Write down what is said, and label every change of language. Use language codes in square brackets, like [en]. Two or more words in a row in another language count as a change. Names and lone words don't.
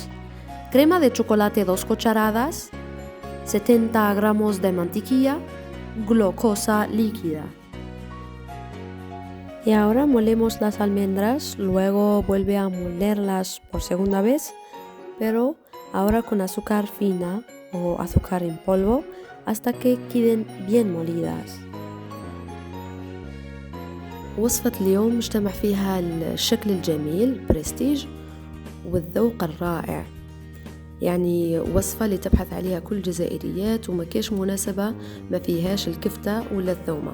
[es] Crema de chocolate 2 cucharadas, 70 gramos de mantequilla, glucosa líquida. Y ahora molemos las almendras, luego vuelve a molerlas por segunda vez, pero ahora con azúcar fina o azúcar en polvo hasta que queden bien molidas. [ar] وصفة اليوم مجتمع فيها الشكل الجميل برستيج والذوق الرائع، يعني وصفة اللي تبحث عليها كل الجزائريات وما كاش مناسبة ما فيهاش الكفتة ولا الثومة.